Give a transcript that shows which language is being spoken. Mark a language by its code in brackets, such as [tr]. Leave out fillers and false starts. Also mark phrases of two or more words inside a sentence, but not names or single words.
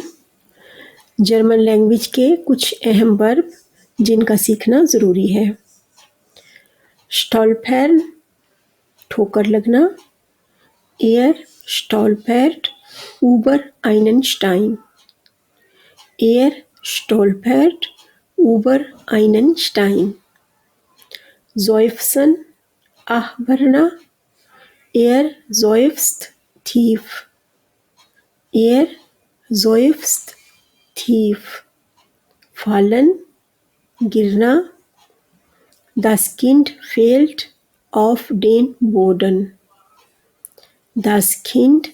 [en] German language [hi] के कुछ अहम वर्ब जिनका सीखना ज़रूरी है। [de] stolpern [hi] ठोकर लगना, [de] er stolpert über einen Stein, er stolpert über einen Stein, seufzen [hi] आह भरना, [de] er seufzt tief, er seufzt tief, fallen गिरना, das Kind fällt auf den Boden, das Kind